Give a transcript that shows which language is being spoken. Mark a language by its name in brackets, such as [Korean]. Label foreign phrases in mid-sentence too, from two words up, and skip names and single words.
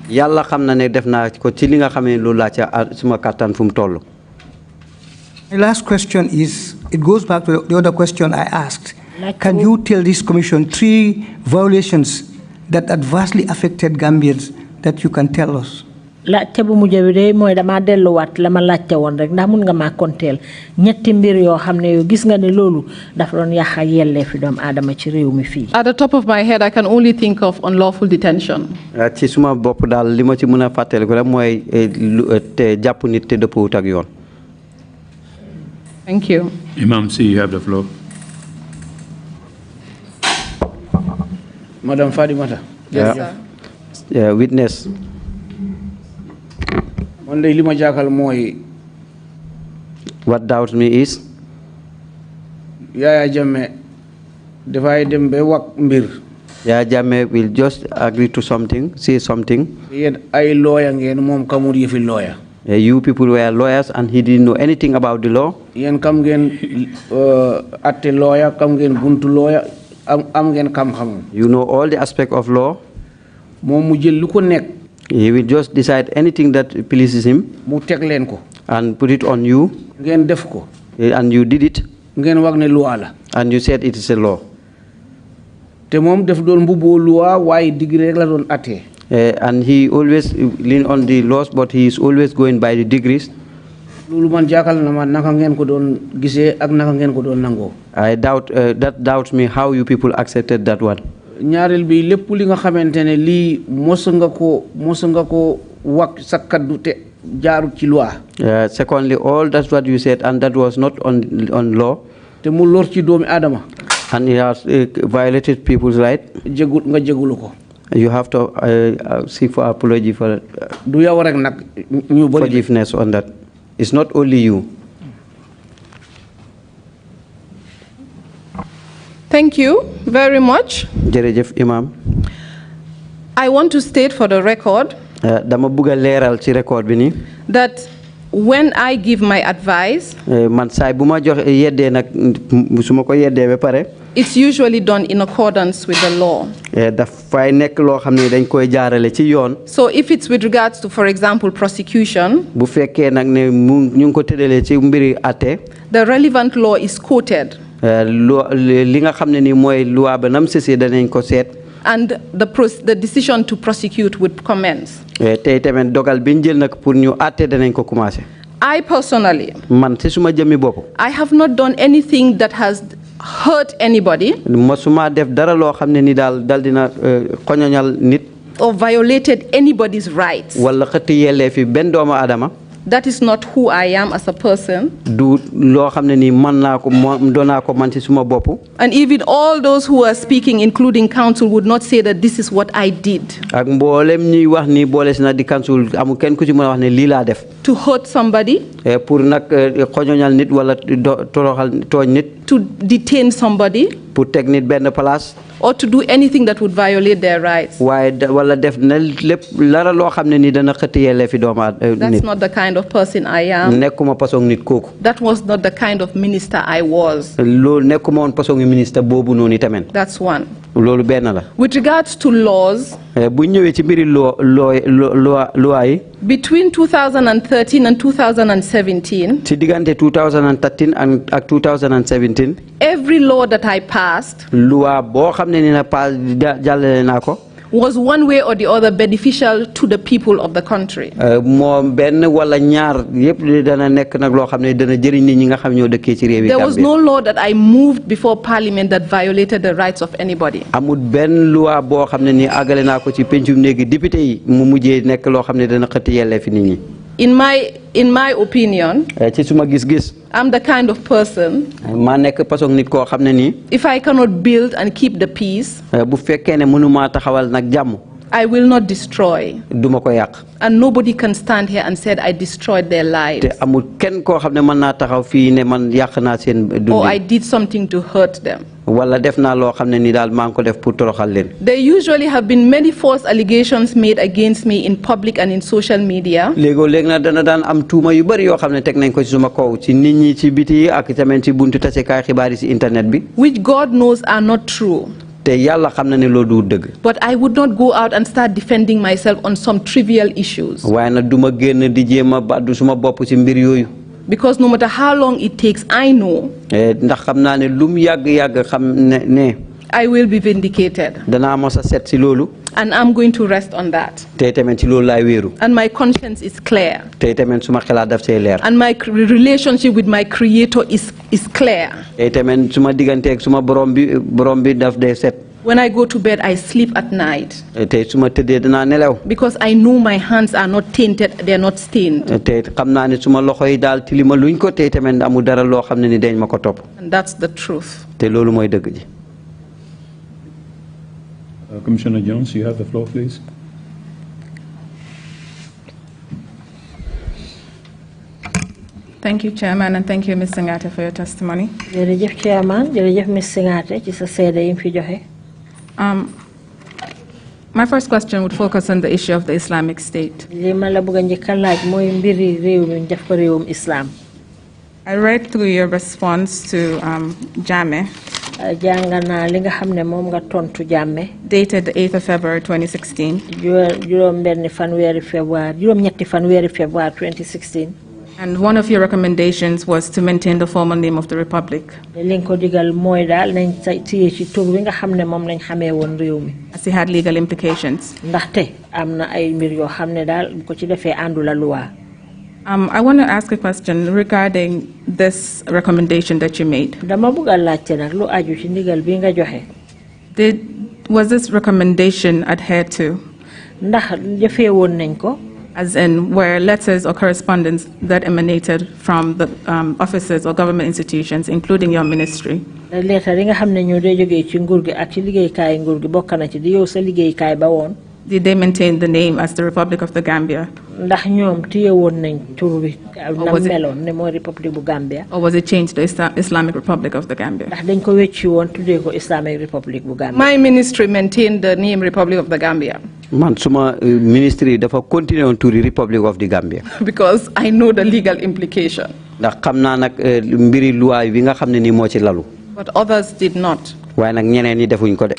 [English] My last question is, it goes back to the other question I asked. Can you tell this commission 3 violations that adversely affected Gambians that you can tell us? [Wolof] laajte bu mujj bi de mooy dama delluwaat la ma laajte woon rek ndax mun nga maa konteel ñetti mbir yoo xam ne yow gis nga ne loolu dafa doon yàq yelleefi doomu aadama ci réew mi fii. [English] At the top of my head, I can only think of unlawful detention. [Wolof] ci suma bopp daal li ma ci mën a fàttaliku rek mooy te jàpp nit te dëppwut ak yoon. [English] Thank you. Imam C, you have the floor. Madam Fatima. Yes, sir. Witness. What doubts me is [Wolof] Yaya Jammeh dafay dem be wax mbir. [English] Yaya Jammeh will just agree to something, say something. [Wolof] Yéen ay lawyer ngeen moom kamul yëfi lawyer. [English] You people were lawyers and he didn't know anything about the law. [Wolof] Yéen kam ngeen atte lawyer, kam ngeen buntu lawyer, am ngeen xam-xam. [English] You know all the aspect of law. [Wolof] Moom mu jël lu ko nekk. [English] He will just decide anything that pleases him. [Wolof] Mu teg leen ko. [English] And put it on you. [Wolof] Ngeen def ko. [English] And you did it. [Wolof] Ngeen wax ne loi la. [English] And you said it is a law. [Wolof] Te moom def doon mbubboo loi waaye degree rek la doon atte. [English] And he always lean on the laws, but he is always going by the degrees. [Wolof] Loolu man jaakal na ma naka ngeen ko doon gisee ak naka ngeen ko doon nangoo. [English] I doubt that doubts me how you people accepted that one. [Wolof] Ñaareel bi lépp li nga xamante ne lii mos nga ko wax sa kaddu te jaarut ci loi. [English] Secondly, all that's what you said and that was not on law. [Wolof] Te mu lor ci doomi Adama. [English] And he has violated people's right. [Wolof] Nga jégulu ko. [English] You have to seek for apology for [Wolof] du yow rek nag ñu bari [English] forgiveness on that. It's not only you. Thank you very much. [Wolof] Jërëjëf Imam. [English] I want to state for the record [Wolof] dama bëgg a leeral ci record bi ni [English] that when I give my advice, [Wolof] man saay bu ma jox yeddee nag su ma ko yeddee ba pare. [English] It's usually done in accordance with the law. [Wolof] Dafay nekk loo xam ne dañ koy jaarale ci yoon. [English] So if it's with regards to, for example, prosecution, [Wolof] bu fekkee nag ne ñu ngi ko tëralee ci mbiri àtte. [English] The relevant law is quoted. [Wolof] Li nga xam ne ni mooy loi ba nam sësee danañ ko seet. [English] And the decision to prosecute would commence. [Wolof] Tey tamit dogal bi ñu jël nag pour ñu àtte danañ ko commencé. [English] I personally, [Wolof] man ci suma jëmmi bopp. [English] I have not done anything that has hurt anybody. [Wolof] Mosuma def dara loo xam ne ni dal dina xoñoñal nit. [English] Or violated anybody's rights. [Wolof] Wala xëtt yelleefi benn doomu Adama. [English] That is not who I am as a person. [Wolof] Du loo xam ne ni man naa ko doonaa ko man ci suma bopp. [English] And even all those who are speaking, including counsel, would not say that this is what I did. [Wolof] Ak mboolem ñuy wax ni boole si na di counsel amul kenn ku ci mën a wax ne lii laa def. [English] To hurt somebody. [Wolof] Pour nag xoñoñal nit wala toroxal tooñ nit. [English] To detain somebody. [Wolof] Pour teg nit benn place. [English] Or to do anything that would violate their rights. [Wolof] Waaye wala def na lépp lara loo xam ne ni dana xëtt yelleefi doomu nit. [English] That's not the kind of person I am. [Wolof] Nekkuma façon nit kooku. [English] That was not the kind of minister I was. [Wolof] Loolu nekkuma woon [French] façon ministre [Wolof] boobu noonu tamit. [English] That's one. [Wolof] Loolu benn la. [English] With regards to laws. [Wolof] Bu ñëwee ci mbiri loi yi. [English] Between 2013 and 2017. [Wolof] Ci diggante 2013 ak 2017. [English] Every law that I passed. [Wolof] Loi boo xam ne ni na pass jàllale naa ko. [English] Was one way or the other beneficial to the people of the country. [Wolof] Moom benn wala ñaar yëpp dana nekk nag loo xam ne dana jëriñ nit ñi nga xam ñoo dëkkee ci réew yi. [English] There was no law that I moved before Parliament that violated the rights of anybody. [Wolof] Amul benn loi boo xam ne ni àggale naa ko ci pencum néegi député yi mu mujjee nekk loo xam ne dana xëtt yelleefi nit ñi. [English] In my opinion, [Wolof] ci suma gis-gis. [English] I'm the kind of person. [Wolof] Ma nekk façon nit koo xam ne nii. [English] If I cannot build and keep the peace. [Wolof] Bu fekkee ne mënuma taxawal nag jàmm. [English] I will not destroy. [Wolof] Duma ko yàq. [English] And nobody can stand here and say I destroyed their lives. [Wolof] Te amul kenn koo xam ne mën naa taxaw fii ne man yàq naa seen dund. [English] Or I did something to hurt them. [Wolof] Wala def naa loo xam ne ni daal maa ngi ko def pour toroxal leen. [English] There usually have been many false allegations made against me in public and in social media. [Wolof] Léegi na dana daan am tuuma yu bari yoo xam ne teg nañ ko ci suma kaw ci nit ñi ci biti ak tamit ci buntu tasekaay xibaar yi ci internet bi. [English] Which God knows are not true. [Wolof] Te yàlla xam na ne loolu du dëgg. [English] But I would not go out and start defending myself on some trivial issues. [Wolof] Waaye nag duma génn di jéem a baddu suma bopp ci mbir yooyu. [English] Because no matter how long it takes, I know. [Wolof] Ndax xam naa ne lum yàgg xam ne. [English] I will be vindicated. [Wolof] Danaa mos a set ci loolu. [English] And I'm going to rest on that. [Wolof] Te tamit ci loolu laay wéeru. [English] And my conscience is clear. [Wolof] Te tamit suma xalaat daf cee leer. [English] And my relationship with my Creator is clear. [Wolof] Te tamit suma digganteeg suma borom bi daf dee set. [English] When I go to bed, I sleep at night. [Wolof] Te suma tëddee danaa nelaw. [English] Because I know my hands are not tainted, they are not stained. [Wolof] Te xam naa ne suma loxo yi daal tilima luñ ko te tamit amul dara loo xam ne ni dañ ma ko topp. [English] And that's the truth. [Wolof] Te loolu mooy dëgg ji. [English] Commissioner Jones, you have the floor, please. Thank you, Chairman, and thank you, Ms. Singhateh, for your testimony. [Wolof] Jërëjëf Chairman, jërëjëf Ms. Singhateh ci sa seede yi fi joxe. [English] My first question would focus on the issue of the Islamic State. [Wolof] Li ma la bëgg a njëkk a laaj mooy mbiri réew mi def ko réewum Islam. [English] I read through your response to Jammeh. [Wolof] Jàng naa li nga xam ne moom nga tontu Jammeh. [English] Dated the 8th of February 2016. [Wolof] Juróom-ñetti fanweeri February 2016. [English] And one of your recommendations was to maintain the formal name of the Republic. [Wolof] Li nga ko digal mooy daal nañ téye ci tur wi nga xam ne moom lañ xamee woon réew mi. [English] As it had legal implications. [Wolof] Ndaxte am na ay mbir yoo xam ne daal bu ko ci defee àndu la loi. [English] I want to ask a question regarding this recommendation that you made. [Wolof] Dama bëgg a laajte nag lu aju ci ndigal bi nga joxe. [English] Was this recommendation adhered to? [Wolof] Ndax jëfee woon nañ ko. [English] As in, were letters or correspondence that emanated from the offices or government institutions, including your ministry? [Wolof] Letter yi nga xam ne ñoo dee jógee ci nguur gi ak ci liggéeykaay nguur gi bokk na ci di yow sa liggéeykaay ba woon. [English] Did they maintain the name as the Republic of the Gambia? [Wolof] Ndax ñoom téye woon nañ tur bi na meloon ne mooy République bu Gambia. [English] Or was it changed to Islamic Republic of the Gambia? [Wolof] Ndax dañ ko wecci woon tuddee ko Islamic Republic bu Gambia. [English] My ministry maintained the name Republic of the Gambia. [Wolof] Man suma ministry dafa [English] continue on [Wolof] turi Republic of the Gambia. [English] Because I know the legal implication. [Wolof] Ndax xam naa nag mbiri loi bi nga xam ne ni moo ci lalu. [English] But others did not. [Wolof] Waaye nag ñeneen ñi defuñ ko de.